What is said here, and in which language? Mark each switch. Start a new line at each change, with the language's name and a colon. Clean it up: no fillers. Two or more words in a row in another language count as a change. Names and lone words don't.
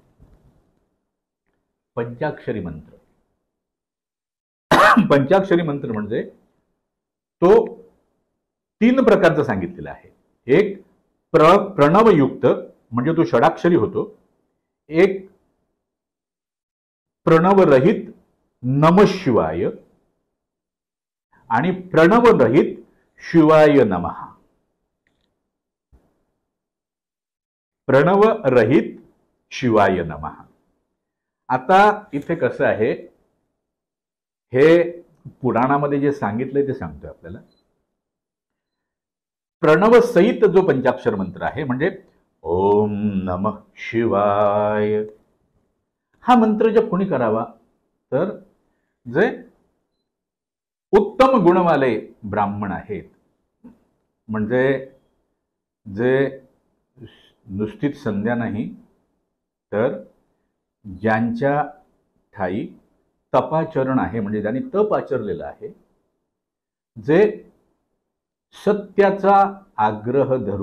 Marathi: पंचाक्षरी मंत्र, पंचाक्षरी मंत्र म्हणजे तो 3 प्रकारचा सांगितलेला आहे. एक प्रणवयुक्त म्हणजे तो षडाक्षरी होतो. एक प्रणवरहित
Sanskrit: नमः शिवाय
Marathi: आणि प्रणवरहित
Sanskrit: शिवाय नमः.
Marathi: प्रणव रहित
Sanskrit: शिवाय नमः.
Marathi: आता इथे कसं आहे, हे पुराणामध्ये जे सांगितलंय ते सांगतोय आपल्याला. प्रणव सहित जो पंचाक्षर मंत्र आहे, म्हणजे
Sanskrit: ओम नमः शिवाय,
Marathi: हा मंत्र जप कोणी करावा तर जे उत्तम गुणवाले ब्राह्मण आहेत, म्हणजे जे नुसतीच संध्या नाही तर ज्यांच्या ठाई तपाचरण आहे, म्हणजे ज्यांनी तप आचरलेलं आहे, जे सत्याचा आग्रह